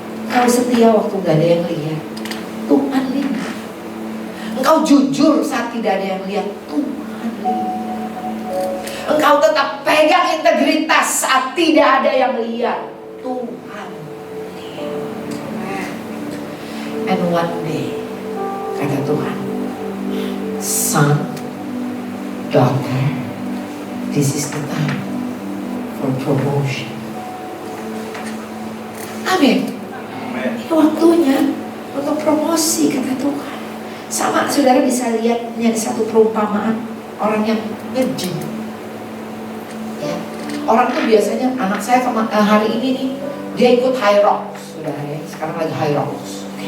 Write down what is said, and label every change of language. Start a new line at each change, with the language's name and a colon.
Indonesian: Kau setia waktu gak ada yang lihat, Tuhan lihat. Engkau jujur saat tidak ada yang lihat, Tuhan lihat. Engkau tetap pegang integritas saat tidak ada yang lihat, Tuhan lihat.
English: And one day,
Indonesian: kata Tuhan,
English: son, daughter, this is the time for promotion.
Indonesian: Amin. Ini waktunya untuk promosi, kata Tuhan. Sama saudara bisa lihat, ini ada satu perumpamaan orang yang nge-gym ya. Orang tuh biasanya, anak saya hari ini nih, dia ikut High Rocks, saudara ya. Sekarang lagi High Rocks.